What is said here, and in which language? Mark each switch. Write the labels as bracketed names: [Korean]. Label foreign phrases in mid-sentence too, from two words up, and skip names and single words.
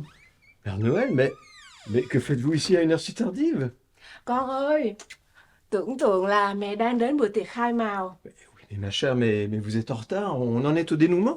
[French] Père Noël, mais que faites-vous ici à une heure si tardive? [Vietnamese] Con ơi, tưởng tượng là mẹ đang đến bữa tiệc khai mào. [French] Oui, mais ma chère, mais vous êtes en retard. On en est au dénouement.